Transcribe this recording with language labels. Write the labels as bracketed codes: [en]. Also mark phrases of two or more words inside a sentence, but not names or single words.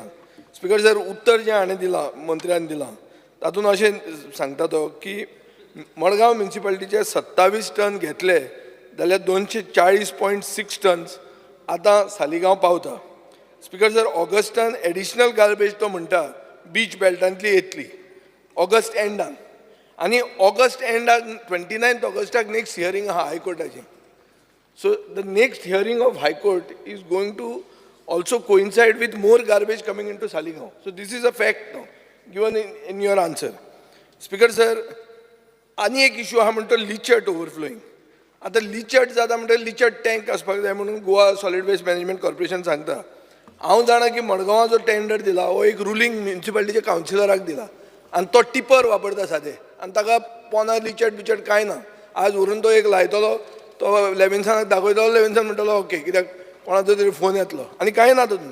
[en] Speaker sir, [kok] उत्तर जें हाणें दिलां, मंत्र्यान दिलां, तातूंत अशें सांगता तो की मडगांव म्युन्सिपालिटीचे 27 टन घेतले जाल्यार 240.6 टन्स आतां सालिगांव पावता. [en] Speaker sir, [kok] ऑगस्टान [en] additional garbage [kok] तो म्हणटा बीच बेल्टांतली येतली ऑगस्ट एंडान, आनी ऑगस्ट एंडाक 29 ऑगस्टाक [en] next hearing [kok] आहा हायकोर्टाची. [en] So the next hearing of High Court is going to also coincide with more garbage coming into Saligao. So this is a fact now, given in your answer. Speaker sir, [mr] आणि एक इशू हा म्हणतो [en] leachate overflowing. [kok] आता लिचर्ट जाता म्हणटा [en] leachate tank [kok] आसपाक जाय म्हणून गोवा सॉलिड वेस्ट मॅनेजमेंट कॉर्पोरेशन सांगता. हांव जाणा की मडगांवां जो टेंडर दिला हो एक रुलींग म्युन्सिपालिटीच्या कावन्सिलराक दिला आनी तो टिपर वापरता सादें आनी ताका पोना लिचर्ट बिचर्ट कांय ना. आज व्हरून तो एक लायतलो, तो लेविन्सनाक दाखयतलो, लेविन्सन म्हणटलो ओके कित्याक कोणाचो तरी फोन येतलो आनी कांय ना तातूंत.